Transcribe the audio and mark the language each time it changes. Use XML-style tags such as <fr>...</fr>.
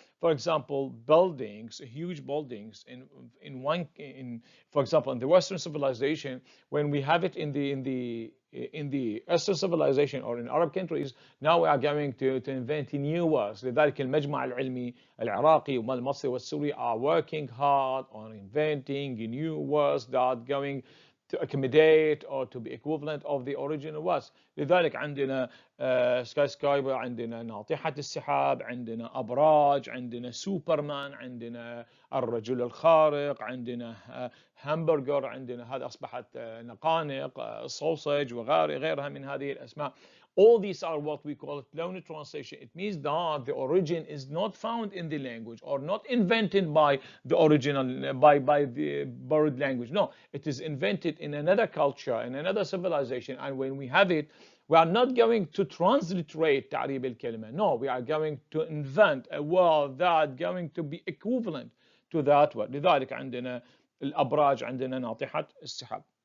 <en>For example, buildings, huge buildings in for example, in the Western civilization, when we have it in the Eastern civilization or in Arab countries, now we are going to invent new words.</en> <ar>لذلك المجمع العلمي العراقي والمصري والسوري</ar> <en>are working hard on inventing new words that are going to accommodate or to be equivalent of the original words.</en> <ar>لذلك عندنا سكاي سكايبر، عندنا ناطحة السحاب، عندنا أبراج، عندنا سوبرمان، عندنا الرجل الخارق، عندنا همبرجر، عندنا هذا أصبحت نقانق، سوسج وغيرها من هذه الأسماء.</ar> <en>All these are what we call it clonal translation. It means that the origin is not found in the language or not invented by the original, by the borrowed language. No, it is invented in another culture, in another civilization. And when we have it, we are not going to transliterate</en> <ar>تعريب الكلمة.</ar> <en>No, we are going to invent a word that is going to be equivalent to that word.</en> <ar>لذلك عندنا الأبراج، عندنا ناطحة السحاب.</ar>